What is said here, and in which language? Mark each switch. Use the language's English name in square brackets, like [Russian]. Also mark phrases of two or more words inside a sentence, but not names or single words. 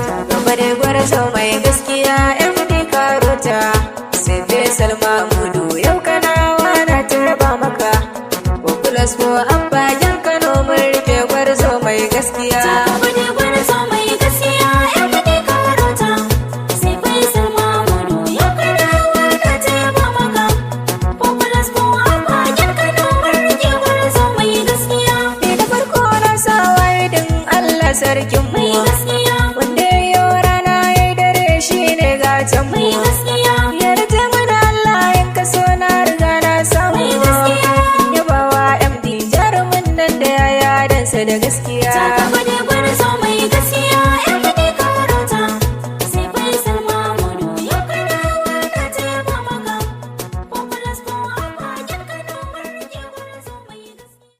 [Hausa] Gaba dai gwarzo mai gaskiya M D Karota. Sai Faisal Mahmudu yau Kanawa na ta raba maka. [English] Four plus four [Hausa] Abba yan Kano mun rike gwarzo mai gaskiya. Gaba dai gwarzo mai gaskiya M D Karota. Sai Faisal Mahmudu yau Kanawa na ta raba maka. [English] Four plus four [Hausa] Abba yan Kano mun rike gwarzo mai gaskiya. Ni da farko na sa wa'idin Allah sarkin mu. Mai gaskiya. Wanda ya yi rana ya yi dare shi ne gatan mu. Mai gaskiya. Yarda mu da Allah in ka so na riga na samu. Mai gaskiya. Yabawa M D jarumin nan da ya yi adansa da gaskiya. Ta gaba dai gwarzo mai gaskiya M D Karota. Sai Faisal Mahmudu yau Kanawa na ta yaba maka. [English] Four plus four [Hausa] Abba yan Kano mun rike gwarzo mai gaskiya.